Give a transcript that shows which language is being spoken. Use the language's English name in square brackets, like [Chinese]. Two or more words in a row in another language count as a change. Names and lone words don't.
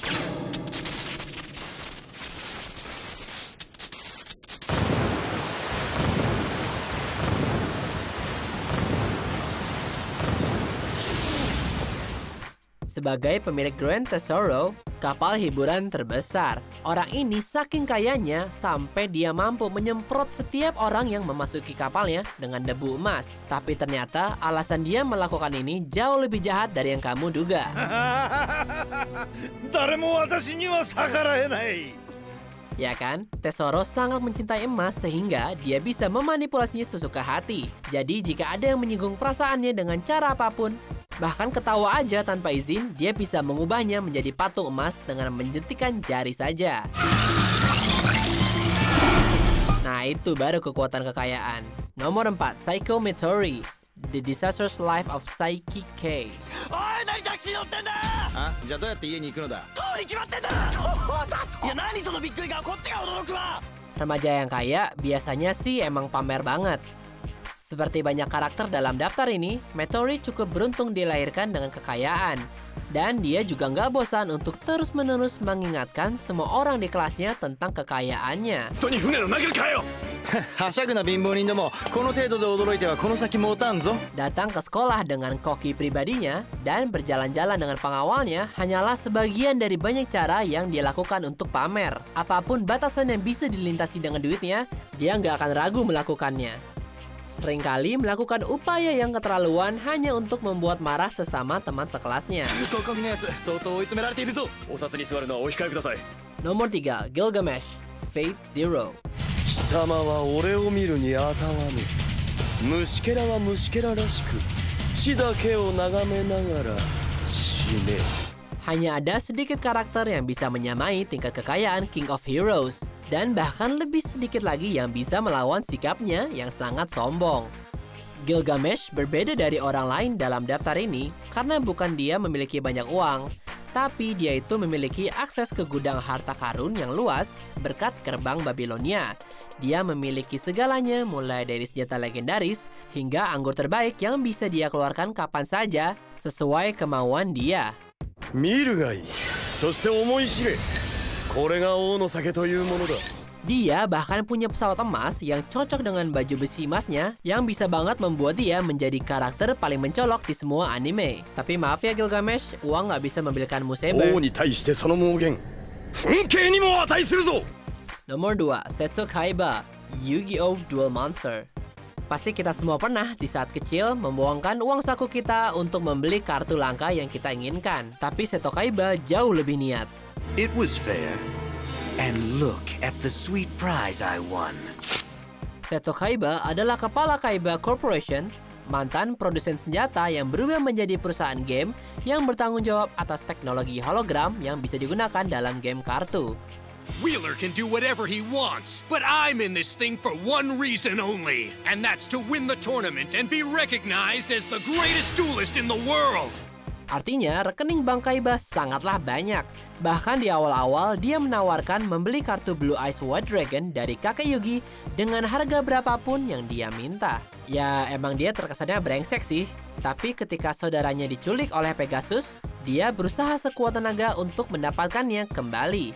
[Indonesian] Sebagai pemilik Grand Tesoro, kapal hiburan terbesar, orang ini saking kayanya sampai dia mampu menyemprot setiap orang yang memasuki kapalnya dengan debu emas. Tapi ternyata alasan dia melakukan ini jauh lebih jahat dari yang kamu duga. [Japanese] 誰も私には逆らえない。 [Indonesian] Ya kan? Tesoro sangat mencintai emas sehingga dia bisa memanipulasinya sesuka hati. Jadi jika ada yang menyinggung perasaannya dengan cara apapun, bahkan ketawa aja tanpa izin, dia bisa mengubahnya menjadi patung emas dengan menjentikan jari saja. Nah, itu baru kekuatan kekayaan. Nomor 4, Psycho Meteori, The Disastrous Life of Psyche K. [Japanese] おい、何タクシー乗ってんだ。あ、じゃあどうやって家に行くのだ。通り決まってんだ。いや、何そのびっくり顔、こっちが驚くわ。 [Indonesian] Remaja yang kaya biasanya sih emang pamer banget. Seperti banyak karakter dalam daftar ini, Meteori cukup beruntung dilahirkan dengan kekayaan. Dan dia juga nggak bosan untuk terus-menerus mengingatkan semua orang di kelasnya tentang kekayaannya. [Japanese] 本当に船の中かよ。はしゃぐな貧乏人ども、この程度で驚いてはこの先持たんぞ。 [Indonesian] Datang ke sekolah dengan koki pribadinya dan berjalan-jalan dengan pengawalnya hanyalah sebagian dari banyak cara yang dia lakukan untuk pamer. Apapun batasan yang bisa dilintasi dengan duitnya, dia nggak akan ragu melakukannya. Seringkali melakukan upaya yang keterlaluan hanya untuk membuat marah sesama teman sekelasnya. [Japanese] ここのやつ、相当追い詰められているぞ。お札に座るのはお控えください。 [Indonesian] Nomor 3, Gilgamesh, Fate Zero. [Japanese] 貴様は俺を見るにあたわぬ。虫けらは虫けららしく、地だけを眺めながら死ね。 [Indonesian] Hanya ada sedikit karakter yang bisa menyamai tingkat kekayaan King of Heroes, dan bahkan lebih sedikit lagi yang bisa melawan sikapnya yang sangat sombong. Gilgamesh berbeda dari orang lain dalam daftar ini karena bukan dia memiliki banyak uang, tapi dia itu memiliki akses ke gudang harta karun yang luas berkat gerbang Babilonia. Dia memiliki segalanya mulai dari senjata legendaris hingga anggur terbaik yang bisa dia keluarkan kapan saja sesuai kemauan dia. [Japanese] 見るがいい。そして思い知れ。これが王の酒というものだ。 [Indonesian] Dia bahkan punya pesawat emas yang cocok dengan baju besi emasnya yang bisa banget membuat dia menjadi karakter paling mencolok di semua anime. Tapi maaf ya Gilgamesh, uang nggak bisa membelikanmu saber. [Japanese] 王に対してその妄言、憤敬にも値するぞ。 [Indonesian] Nomor 2, Seto Kaiba, Yu-Gi-Oh! Duel Monster. Pasti kita semua pernah di saat kecil membuangkan uang saku kita untuk membeli kartu langka yang kita inginkan. Tapi Seto Kaiba jauh lebih niat. [English] It was fair. And look at the sweet prize I won. [Indonesian] Seto Kaiba adalah kepala Kaiba Corporation, mantan produsen senjata yang berubah menjadi perusahaan game yang bertanggung jawab atas teknologi hologram yang bisa digunakan dalam game kartu. [English] Wheeler can do whatever he wants, but I'm in this thing for one reason only, and that's to win the tournament and be recognized as the greatest duelist in the world. [Indonesian] Artinya, rekening Bang Kaiba sangatlah banyak. Bahkan di awal-awal, dia menawarkan membeli kartu Blue Eyes White Dragon dari kakek Yugi dengan harga berapapun yang dia minta. Ya, emang dia terkesannya brengsek sih. Tapi ketika saudaranya diculik oleh Pegasus, dia berusaha sekuat tenaga untuk mendapatkannya kembali.